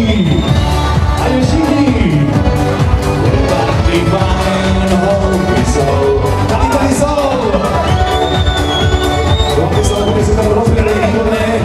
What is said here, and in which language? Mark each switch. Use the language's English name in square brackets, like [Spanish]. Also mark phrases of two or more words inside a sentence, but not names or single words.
[Czech] A je všichni. [English] Everybody fine, [Czech] holky jsou. Tady jsou. Holky jsou, holky se tam rozběhly výborné.